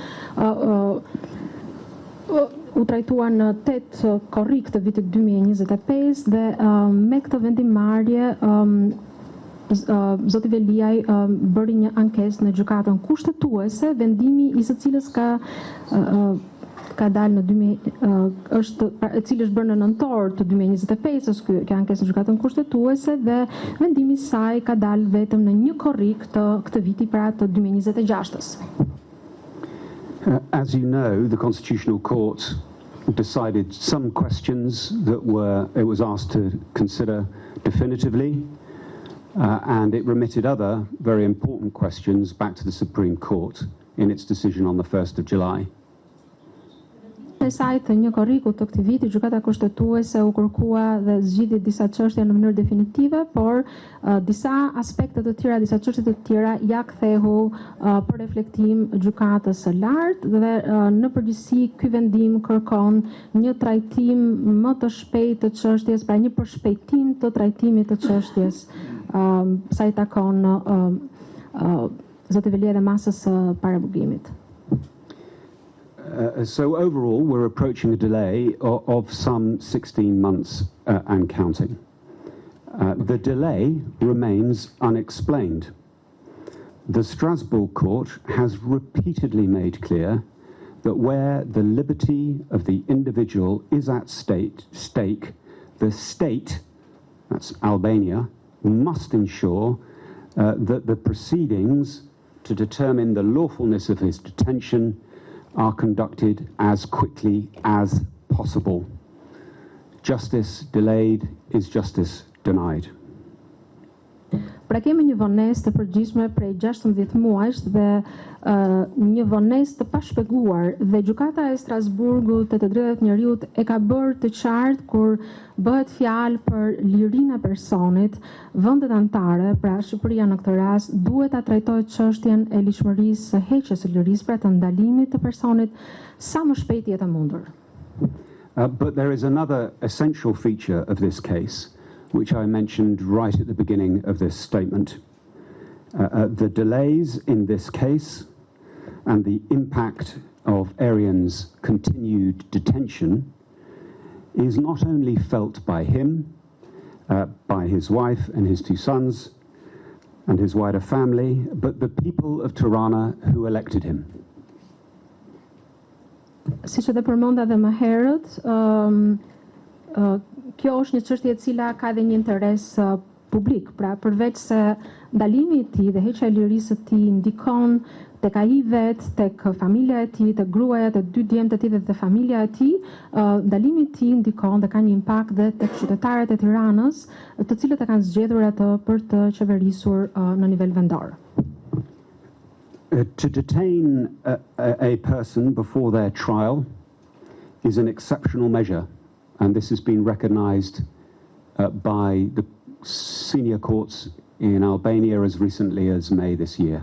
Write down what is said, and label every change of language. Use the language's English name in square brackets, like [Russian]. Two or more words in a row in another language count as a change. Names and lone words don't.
[Albanian] u trajtua në 8 korrik të vitit 2025 dhe me këtë vendimarrje zoti Veliaj bëri një ankesë në gjykatën kushtetuese, vendimi i së cilës ka dalë në e cili është bërë në nëntor të 2025-s kjo ankesë në gjykatën kushtetuese dhe vendimi i saj ka dalë vetëm në një korrik të këtë viti, pra të 2026-s. [English] As you know, the Constitutional Court decided some questions that it was asked to consider definitively, and it remitted other very important questions back to the Supreme Court. in its decision on the 1st of July. [Albanian] Në saj të një korriku të këtij viti, gjykata kushtetuese u kërkua dhe zgjidhi disa çështje në mënyrë definitive, por disa aspekte të tjera, disa çështje të tjera ja kthehu për reflektim gjykatës së lartë dhe në përgjithësi ky vendim kërkon një trajtim më të shpejtë të çështjes, pra një përshpejtim të trajtimit të çështjes sa i takon zoti Velia dhe masës së parabugimit. [English] So overall, we're approaching a delay of some 16 months and counting. The delay remains unexplained. The Strasbourg court has repeatedly made clear that where the liberty of the individual is at stake, the state, that's Albania, must ensure that the proceedings to determine the lawfulness of his detention are conducted as quickly as possible. Justice delayed is justice denied. [Albanian] Pra kemi një vonesë të përgjithshme prej 16 muajsh dhe një vonesë të pashpjeguar dhe gjykata e Strasburgut të drejtat njerëzit e ka bërë të qartë kur bëhet fjalë për lirinë e personit, vendet anëtare, pra Shqipëria në këtë rast, duhet ta trajtojë çështjen e lishmërisë së heqjes së lirisë, pra të ndalimit të personit sa më shpejt jetë e mundur. [English] But there is another essential feature of this case, which I mentioned right at the beginning of this statement. The delays in this case and the impact of Arian's continued detention is not only felt by him, by his wife and his 2 sons and his wider family, but the people of Tirana who elected him. [Albanian] Siç e përmenda edhe më herët, kjo është një çështje e cila ka edhe një interes publik, pra përveç se ndalimi i tij dhe heqja e lirisë së tij ndikon tek ai vet, tek familja e tij, tek gruaja, tek 2 djemtë e tij dhe tek familja e tij, ndalimi i tij ndikon dhe ka një impakt dhe tek qytetarët e Tiranës, të cilët e kanë zgjedhur atë për të qeverisur në nivel vendor. [English] To detain a person before their trial is an exceptional measure, and this has been recognized by the senior courts in Albania as recently as May this year.